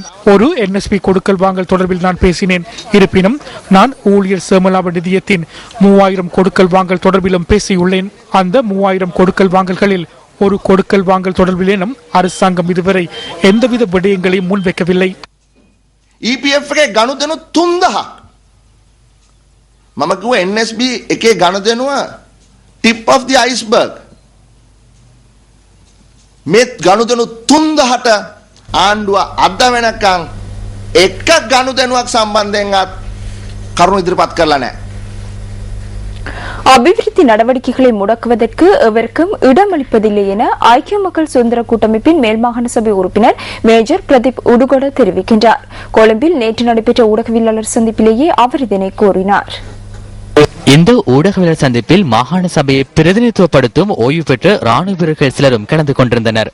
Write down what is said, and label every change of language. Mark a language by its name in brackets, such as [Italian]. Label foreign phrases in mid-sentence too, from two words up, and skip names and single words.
[Tamil] ஒரு NSB கொடுக்கல் வாங்கல் தொடர்பில் நான் பேசினேன். இருப்பினும் நான் ஊழியர் சேமலாப நிதியத்தின் 3000 கொடுக்கல் வாங்கல் தொடர்பிலும் பேசியுள்ளேன். அந்த 3000 கொடுக்கல் வாங்கல்களில் ஒரு கொடுக்கல் வாங்கல் தொடர்பிலேனும் அரசாங்கம் இதுவரை எந்தவித விடயங்களையும் முன்வைக்கவில்லை. [Sinhala] EPF එකේ ගනුදෙනු 3000ක් මම කිව්වා NSB එකේ ගනුදෙනුව [English] tip of the iceberg. [Sinhala] මේ ගනුදෙනු 3000ට ආණ්ඩුව අද වෙනකන් එක ගනුදෙනුවක් සම්බන්ධයෙන්වත් කරුණු ඉදිරිපත් කරලා නැහැ. [Tamil] அபிவிருத்தி நடவடிக்கைகளை முடக்குவதற்கு எவருக்கும் இடமளிப்பதில்லை என ஐக்கிய மக்கள் சுதந்திர கூட்டமைப்பின் மேல்மாகாண சபை உறுப்பினர் மேஜர் பிரதீப் உடுகொட தெரிவிக்கின்றார். கொழும்பில் நேற்று நடைபெற்ற ஊடகவியலாளர் சந்திப்பிலேயே அவர் இதனை கூறினார். இந்த ஊடகவியலாளர் சந்திப்பில் மாகாண சபையை பிரதிநிதித்துவப்படுத்தும் ஓய்வு பெற்ற ராணுவ வீரர்கள் சிலரும் கலந்து கொண்டிருந்தனர்.